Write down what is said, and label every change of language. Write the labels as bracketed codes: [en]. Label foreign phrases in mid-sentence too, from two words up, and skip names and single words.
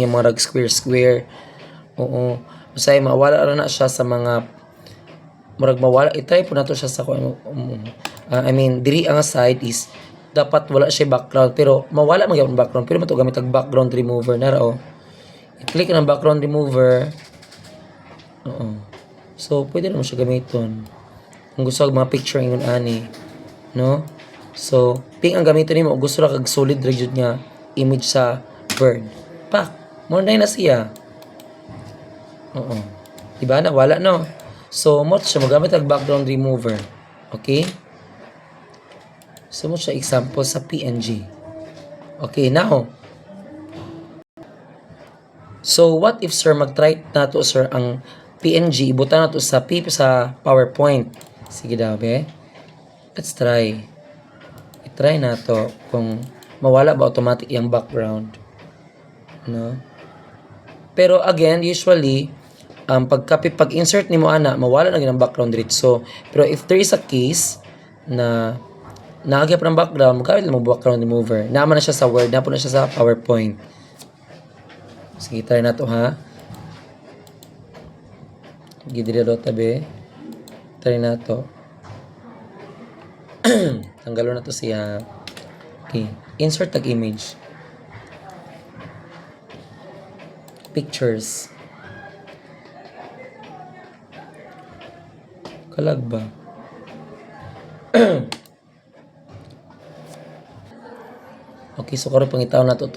[ceb] iyang mga square oo, usay mawala ra na siya sa mga murag mawala, i-try po nato siya sa kung [en] I mean [ceb] diri ang side is dapat wala siya background, pero mawala man gyud background, pero mato gamit ang [en] background remover [ceb] na ra i-click ng [en] background remover [ceb] so pwede naman siya gamiton kung gusto kag mga picture ingon ani, no? So ping ang gamiton nimo gusto ra kag solid ra jud nga image sa Word, pak mo na siya diba na wala, no? So mo siya magamit ang [en] background remover. [ceb] Okay, so mo siya example sa PNG. [en] Okay, now so what if [ceb] sir mag-try nato sir ang PNG ibutan nato sa PowerPoint. Sige daw be, [en] let's try, [ceb] i-try nato kung mawala ba automatic yung background, no? Pero again usually pag insert nimo ana mawala na gyud ang background diretso, pero [en] if there is a case [ceb] na naagya pa ng background, magamit lang mo [en] background remover, [ceb] naman na siya sa Word, napo na siya sa PowerPoint. Sige try na to ha, gidira tabi, try na to tanggalon na to siya, Okay, insert tag image. Pictures. Kalag ba? Okay, so karon pangitaw na to.